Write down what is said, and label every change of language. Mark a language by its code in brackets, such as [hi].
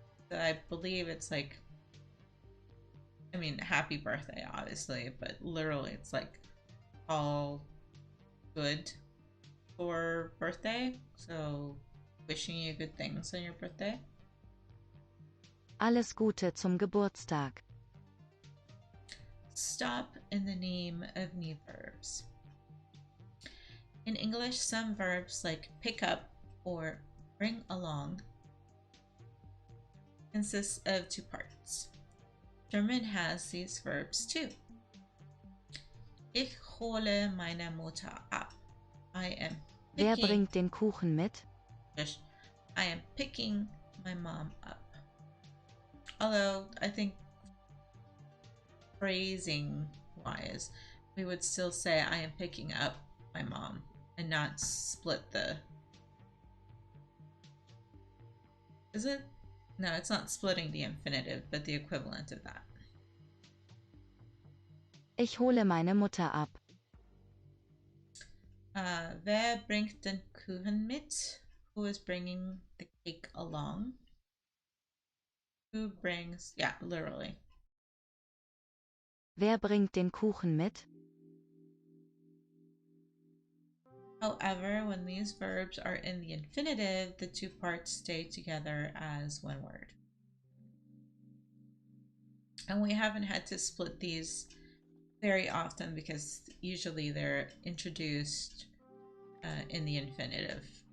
[en] So I believe it's like, I mean, happy birthday, obviously, but literally it's like all good for birthday. So wishing you good things on your birthday. [de] Alles Gute zum Geburtstag. [en] Stop in the name of new verbs. In English, some verbs like pick up or bring along consist of two parts. German has these verbs too. [de] Ich hole meine Mutter ab. [en] I am [de] Wer [en] picking, [de] bringt den Kuchen mit? [en] I am picking my mom up. Although I think phrasing wise, we would still say I am picking up my mom and not split the... Is it? No, it's not splitting the infinitive, but the equivalent of that. [de] Ich hole meine Mutter ab. Wer bringt den Kuchen mit? [en] Who is bringing the cake along? Who brings... Yeah, literally. [de] Wer bringt den Kuchen mit? [en] However, when these verbs are in the infinitive, the two parts stay together as one word. And we haven't had to split these very often because usually they're introduced in the infinitive.